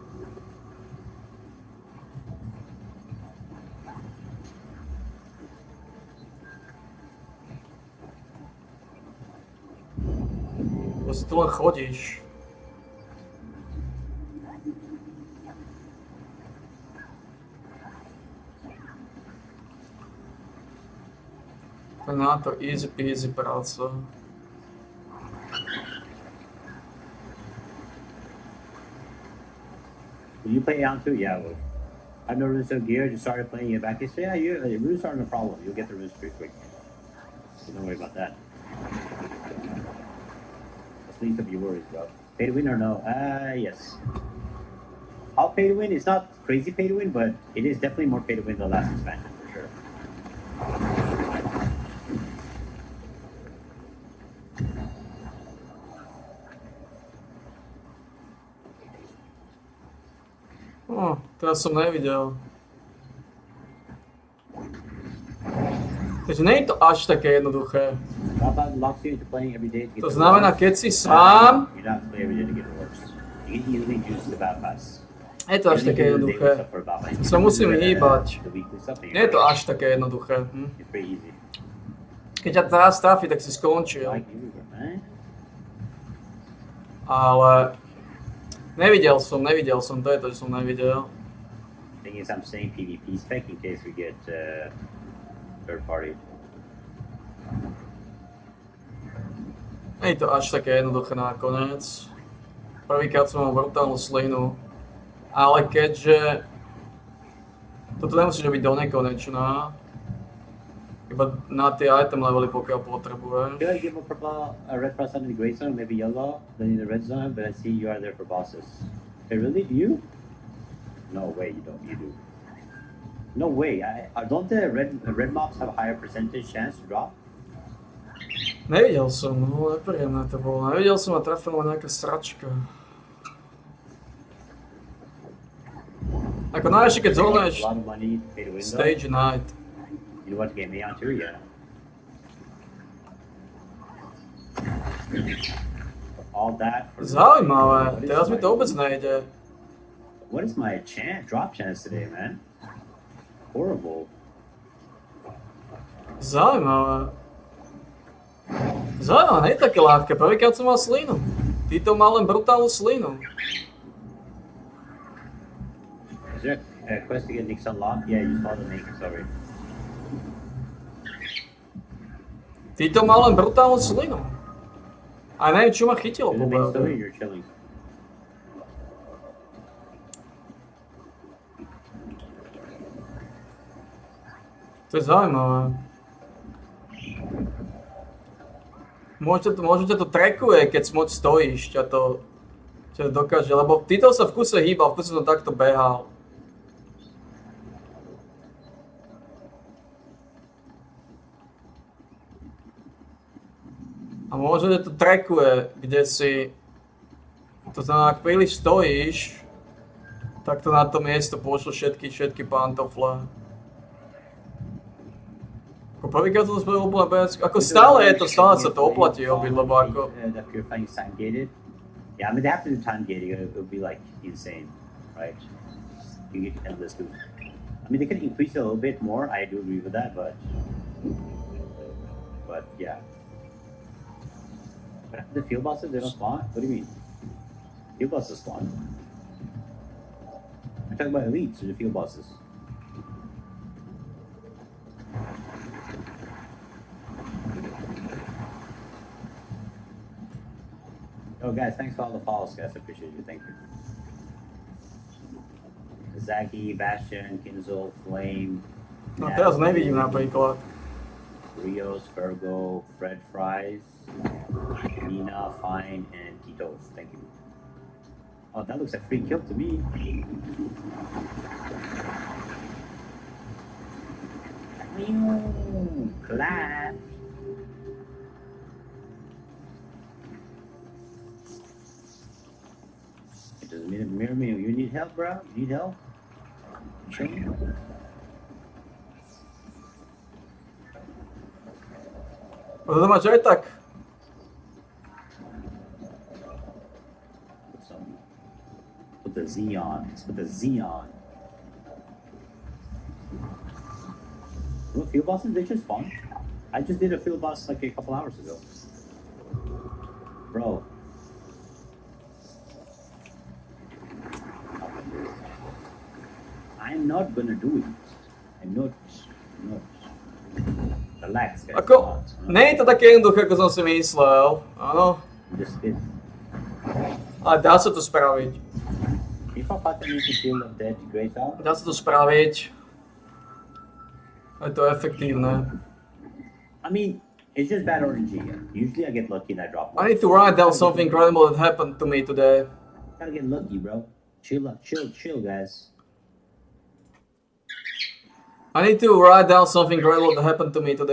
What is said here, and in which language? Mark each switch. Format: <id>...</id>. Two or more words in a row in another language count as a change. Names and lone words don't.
<sk>Proste tu len chodíš. To je na to</sk> <en>easy peasy</en> <sk>práca.</sk> <en>Will you play Aeon 2? Yeah, I will. I've no runes of gear, just started playing it back. They say, yeah, runes aren't a problem. You'll get the runes pretty quick. So don't worry about that. That's least of your worries, bro. Pay to win or no? Yes. How pay to win? It's not crazy pay to win, but it is definitely more pay to win than the last expansion, for sure.</en> <sk>Teraz som nevidel. Takže nie je to až také jednoduché.</sk> <en>Dropout locks you into playing every day to get</en> <sk>To</sk> <en>the</en> <sk>znamená,</sk> <en>rewards.</en> <sk>keď si sám,</sk> <en>You don't have to play every day to get rewards. You can easily juice the battle pass.</en> <sk>je to až</sk> <en>You</en> <sk>také</sk> <en>can do the daily</en> <sk>jednoduché.</sk> <en>stuff for about, like,</en> <sk>Sa musím</sk> <en>the</en> <sk>hýbať.</sk> <en>weekly stuff, and</en> <sk>Nie je to</sk> <en>you're</en> <sk>až také jednoduché.</sk> <en>It's pretty easy.</en> <sk>Keď ťa teraz trafí, tak si skončil.</sk> <en>Like you, man.</en> <sk>Ale nevidel som, to je to, že som nevidel.</sk> <en>Thing is, I'm saying PvP spec in case we get third party.</en> <sk>Nie je to až také jednoduché nakoniec. Prvýkrát som mal brutálnu slinu. Ale keďže toto nemusíš robiť do nekonečná, iba na tie item levely, pokiaľ potrebuješ.</sk> <en>Should I give a red cross under the gray zone, maybe yellow, then in the red zone? But I see you are there for bosses. Hey, really? Do you? No way, you don't. You do. No way. Don't the red mobs have a higher percentage chance to drop?</en> <sk>Nevidel som, no nepríjemné to bolo. Nevidel som a trafila ma nejaká sračka. Ako najväčšie, keď zónuješ</sk> <en>A lot of money pay to win though. Stage Night. You want to get me on too? Yeah. All that for</en> <sk>Zaujímavé,</sk> <en>What is</en> <sk>teraz mi</sk> <en>my-</en> <sk>to vôbec nejde.</sk> <en>What is my drop chance today, man? Horrible.</en> <sk>Zaujímavé. Zaujímavé, nie je také ľahké, prvýkrát som mal slinu. Tito mal len brutálnu slinu.</sk> <en>Is there a quest to get Nick's unlocked? Yeah, you saw the Nick, sorry.</en> <sk>Tito mal len brutálnu slinu. A neviem, čo ma chytilo.</sk> <en>To the main story, you're chilling.</en> <sk>To je zaujímavé. Možno ťa to trackuje, keď moc stojíš, ťa to dokáže, lebo Tito sa v kuse hýbal, v kuse to takto behal. A možno ťa to trackuje, kde si, to znamená, ak príliš stojíš, tak to na to miesto pošlo všetky pantofle. Ako prvýkrát som spravil úplne bez, ako stále sa to oplatí robiť, lebo ako...</sk> <en>If you're playing time gated, yeah, I mean they have to do time gating. It would be like insane, right? You get endless loot. I mean they could increase it a little bit more. I do agree with that, but yeah. But the field bosses, they don't spawn. What do you mean? Field bosses spawn. I'm talking about elites or the field bosses. Oh, guys, thanks for all the follows, guys. I appreciate you. Thank you. Zaki, Bastion, Kinzel, Flame.</en> <sk>No teraz nevidím napríklad.</sk> <en>Rios, Virgo, Fred Fries, Nina, Fine, and Titos. Thank you. Oh, that looks like free kill to me. Clap. It doesn't mean mirror me. You need help, bro? You need help? Show me.</en> <sk>To máš aj tak.</sk> <en>Put the Z on. Let's put the Z on. Well, field bosses, they just spawn. I just did a field boss like a couple hours ago. Bro. I'm not gonna do it. I'm not. Relax, guys.</en> <sk>Ako, nie je to také jednoduché, ako som si myslel. Áno.</sk> <en>Just did.</en> <sk>Ale dá sa to spraviť.</sk> <en>If I fight them into field of dead, great out.</en> <sk>Dá sa to spraviť. Je to efektívne.</sk> <en>I mean, it's just bad RNG. Usually I get lucky and I drop one. I need to write down something incredible that happened to me today. Gotta get lucky, bro. Chill, guys. I need to write down something incredible that happened to me today.</en>